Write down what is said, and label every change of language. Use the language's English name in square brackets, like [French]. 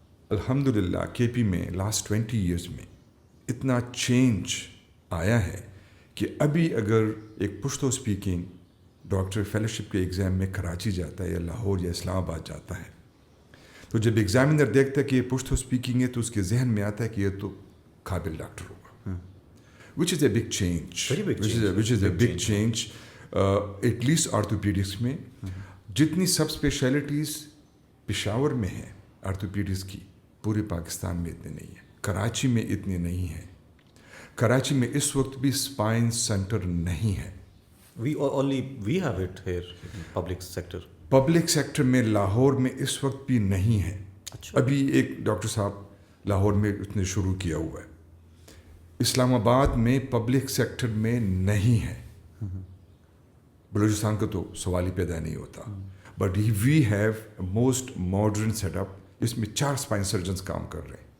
[Urdu] الحمدللہ KP میں last 20 years میں اتنا چینج آیا ہے کہ ابھی اگر ایک پشتو اسپیکنگ ڈاکٹر فیلوشپ کے ایگزام میں کراچی جاتا ہے یا لاہور یا اسلام آباد جاتا ہے, تو جب ایگزامینر دیکھتا ہے کہ یہ پشتو اسپیکنگ ہے تو اس کے ذہن میں آتا ہے کہ یہ تو قابل ڈاکٹر ہوگا. [English] Which is a big change, which is a big change at least orthopaedics میں. [Urdu] جتنی سب اسپیشلٹیز پشاور میں ہیں آرتھوپیڈکس کی, پورے پاکستان میں اتنے نہیں ہیں, کراچی میں اتنے نہیں ہیں. کراچی میں اس وقت بھی اسپائن سینٹر نہیں ہے. [English] we have it here in public sector. [Urdu] Public sector میں لاہور میں اس وقت بھی نہیں ہے. ابھی ایک ڈاکٹر صاحب لاہور میں اس نے شروع کیا ہوا ہے. اسلام آباد میں پبلک سیکٹر میں نہیں ہے. بلوچستان کا تو سوال ہی پیدا نہیں ہوتا. [English] but we have most modern set up, [Urdu] اس میں 4 اسپائن سرجنس کام کر رہے ہیں